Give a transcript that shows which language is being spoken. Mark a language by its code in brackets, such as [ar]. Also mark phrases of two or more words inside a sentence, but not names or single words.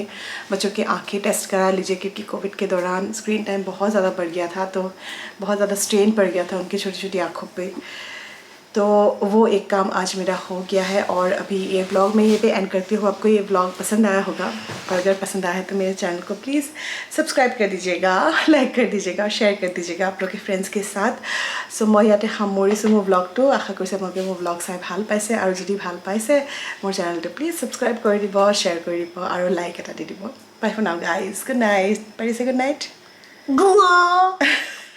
[hi] बच्चों की आँखें टेस्ट करा लीजिए क्योंकि कोविड के दौरान [en] screen time [hi] बहुत ज़्यादा बढ़ गया था तो बहुत ज़्यादा स्ट्रेन पड़ गया था उनकी छोटी छोटी आँखों पर तो वो एक काम आज मेरा हो गया है और अभी ये व्लॉग मैं ये पे एंड करती हूँ आपको ये व्लॉग पसंद आया होगा और अगर पसंद आया तो मेरे चैनल को [en] please subscribe [hi] कर दीजिएगा लाइक कर दीजिएगा शेयर कर दीजिएगा आप लोग के फ्रेंड्स के साथ सो मैं [as] ইয়াতে সামৰিছোঁ মোৰ ব্লগটো আশা কৰিছোঁ আপোনালোকে মোৰ ব্লগ চাই ভাল পাইছে আৰু যদি ভাল পাইছে মোৰ চেনেলটো প্লিজ সাবস্ক্ৰাইব কৰি দিব শ্বেয়াৰ কৰি দিব আৰু লাইক এটা দি দিব [en] bye for now guys good night [hi] পাৰিছে [en] good night